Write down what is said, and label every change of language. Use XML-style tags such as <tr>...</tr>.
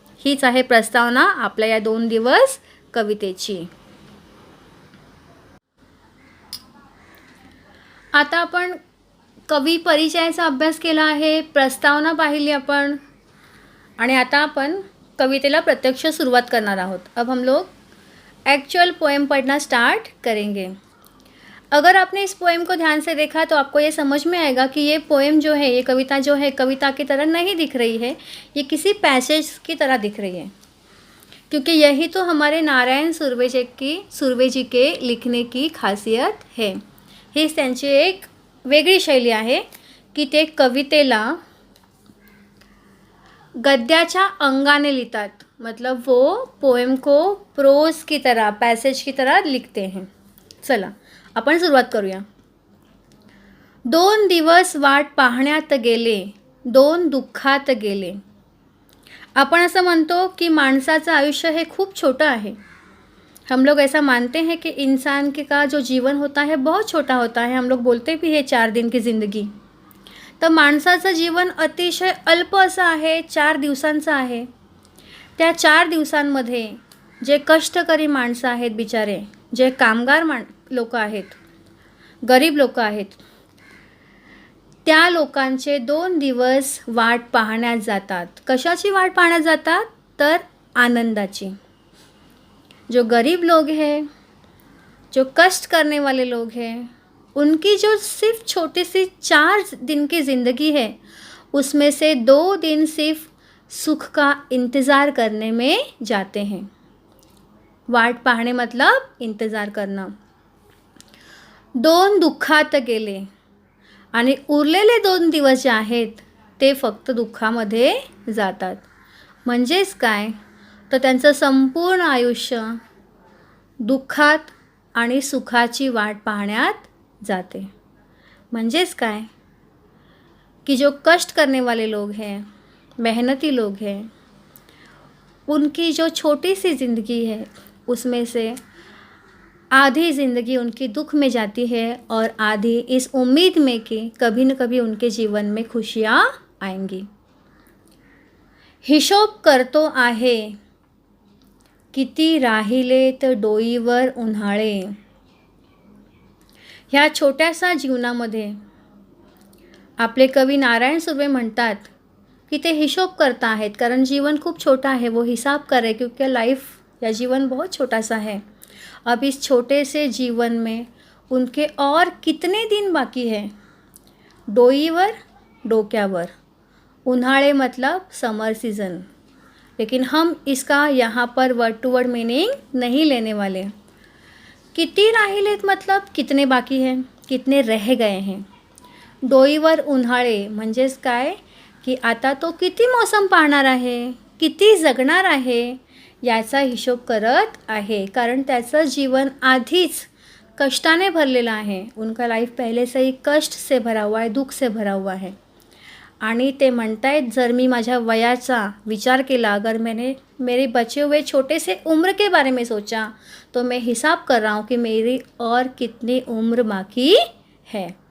<mr>हीच आहे प्रस्तावना आपल्या या 2 दिवस कवितेची. आता आपण कवी परिचयाचा अभ्यास केला आहे, प्रस्तावना पाहिली आपण, आणि आता आपण कवितेला प्रत्यक्ष सुरुवात करणार आहोत.</mr> <hi>अब हम लोग एक्चुअल पोएम पढ़ना स्टार्ट करेंगे. अगर आपने इस पोएम को ध्यान से देखा तो आपको ये समझ में आएगा कि ये पोएम जो है, ये कविता जो है, कविता की तरह नहीं दिख रही है, ये किसी पैसेज की तरह दिख रही है. क्योंकि यही तो हमारे नारायण सुर्वे जी के लिखने की खासियत है.</hi> <mr>हीच त्यांची एक वेगळी शैली आहे की ते कवितेला गद्याच्या अंगाने लिखतात.</mr> <hi>मतलब वो पोएम को प्रोज की तरह, पैसेज की तरह लिखते हैं.</hi> <mr>चला आपण सुरुवात करूया. 2 दिवस वाट पाहण्यात गेले, 2 दुःखात गेले. आपण असं म्हणतो की माणसाचं आयुष्य हे खूप छोटं आहे.</mr> <hi>हम लोग ऐसा मानते हैं कि इंसान के का जो जीवन होता है बहुत छोटा होता है. हम लोग बोलते भी है 4 दिन की ज़िंदगी.</hi> <mr>तर माणसाचं जीवन अतिशय अल्प असं आहे, 4 दिवसांचं आहे. त्या 4 दिवसांमध्ये जे कष्टकरी माणसं आहेत बिचारे, जे कामगार लोक आहेत, गरीब लोक आहेत, त्या लोकांचे 2 दिवस वाट पाहण्यात जातात. कशाची वाट पाहण्यात जातात? तर आनंदाची.</mr> <hi>जो गरीब लोग हैं, जो कष्ट करने वाले लोग हैं, उनकी जो सिर्फ छोटी सी 4 दिन की ज़िंदगी है, उसमें से 2 दिन सिर्फ सुख का इंतज़ार करने में जाते हैं. वाट पाहणे मतलब इंतज़ार करना.</hi> <mr>2 दुःखात गेले आणि उरलेले 2 दिवस जे आहेत ते फक्त दुःखामध्ये जातात. म्हणजेच काय, तर त्यांचं संपूर्ण आयुष्य दुःखात आणि सुखाची वाट पाहण्यात जाते. म्हणजेच काय</mr> <hi>कि जो कष्ट करने वाले लोग हैं, मेहनती लोग हैं, उनकी जो छोटी सी ज़िंदगी है उसमें से आधी ज़िंदगी उनकी दुख में जाती है और आधी इस उम्मीद में कि कभी न कभी उनके जीवन में खुशियाँ आएंगी.</hi> <mr>हिशोब करतो आहे, किती राहिलेत डोईवर उन्हाळे. ह्या छोट्याशा जीवनामध्ये आपले कवी नारायण सुर्वे म्हणतात कि ते हिशोब करता आहेत, कारण जीवन खूप छोटा है.</mr> <hi>वो हिसाब कर रहे क्योंकि लाइफ या जीवन बहुत छोटा सा है. अब इस छोटे से जीवन में उनके और कितने दिन बाकी है.</hi> <mr>डोईवर, डोक्यावर.</mr> <hi>उन्हाळे मतलब समर सीज़न, लेकिन हम इसका यहाँ पर वर्ड टू वर्ड मीनिंग नहीं लेने वाले.</hi> <mr>किती राहिलेत</mr> <hi>मतलब कितने बाकी हैं, कितने रह गए हैं.</hi> <mr>डोईवर उन्हाळे म्हणजेच काय की आता तो किती मौसम पाहणार आहे, किती जगणार आहे याचा हिशोब करत आहे. कारण त्याचं जीवन आधीच कष्टाने भरलेलं आहे.</mr> <hi>उनका लाइफ पहले से ही कष्ट से भरा हुआ है, दुख से भरा हुआ है.</hi> <mr>आणि ते म्हणतायत जर मी माझ्या वयाचा विचार केला,</mr> <hi>अगर मैंने मेरे बचे हुए छोटे से उम्र के बारे में सोचा, तो मैं हिसाब कर रहा हूँ कि मेरी और कितनी उम्र बाकी है.</hi>